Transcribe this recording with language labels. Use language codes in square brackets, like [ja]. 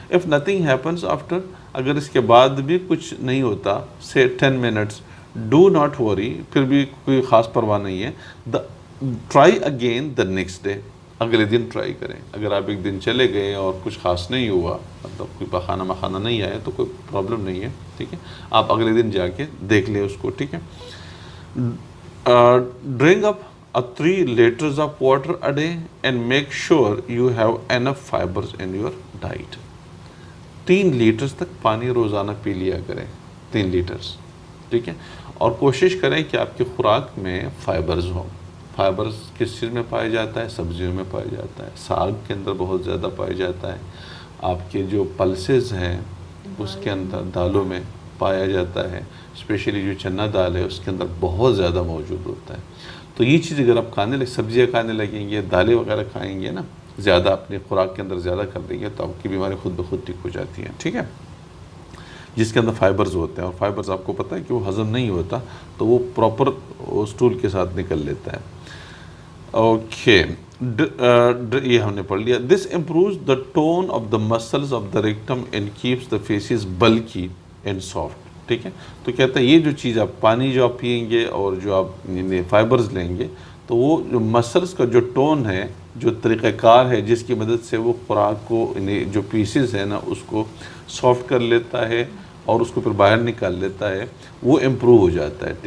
[en] if nothing happens after, [ur] اگر اس کے بعد بھی کچھ نہیں ہوتا، [en] سے 10 minutes, do not worry, [ur] پھر بھی کوئی خاص پرواہ نہیں ہے. [en] try again the next day, [ur] اگلے دن ٹرائی کریں. اگر آپ ایک دن چلے گئے اور کچھ خاص نہیں ہوا، مطلب کوئی پخانہ مخانہ نہیں آیا تو کوئی پرابلم نہیں ہے. ٹھیک ہے، آپ اگلے دن جا کے دیکھ لیں اس کو. ٹھیک ہے، [en] Drink up 3 liters of water a day and make sure you have enough fibers in your diet. [ur] 3 letters تک پانی روزانہ پی لیا کریں، 3 لیٹرز. ٹھیک ہے، اور کوشش کریں کہ آپ کی خوراک میں فائبرز ہوں. فائبرز کس چیز میں پایا جاتا ہے؟ سبزیوں میں پایا جاتا ہے، ساگ کے اندر بہت زیادہ پایا جاتا ہے. آپ کے جو پلسز ہیں اس کے اندر، دالوں میں پایا جاتا ہے، اسپیشلی جو چنا دال ہے اس کے اندر بہت زیادہ موجود ہوتا ہے. تو یہ چیز اگر آپ کھانے لگیں، سبزیاں کھانے لگیں گے، دالیں وغیرہ کھائیں گے نا، زیادہ اپنی خوراک کے اندر زیادہ کر دیں گے تو آپ کی بیماری خود بخود ٹھیک ہو جاتی ہیں. ٹھیک ہے، جس کے اندر فائبرز ہوتے ہیں، اور فائبرز آپ کو پتہ ہے کہ وہ ہضم نہیں ہوتا تو وہ پراپر اسٹول کے ساتھ نکل لیتا ہے. اوکے، یہ ہم نے پڑھ لیا. [en] This improves the tone of the muscles of the rectum and keeps the faeces bulky and soft. [ur] ٹھیک ہے، تو کہتا ہے یہ جو چیز آپ پانی جو آپ پئیں گے اور جو آپ فائبرز لیں گے تو وہ جو مسلز کا جو ٹون ہے، جو طریقہ کار ہے جس کی مدد سے وہ خوراک کو جو پیسز ہیں نا اس کو سافٹ کر لیتا ہے اور اس کو پھر باہر نکال لیتا ہے، وہ امپروو ہو جاتا ہے.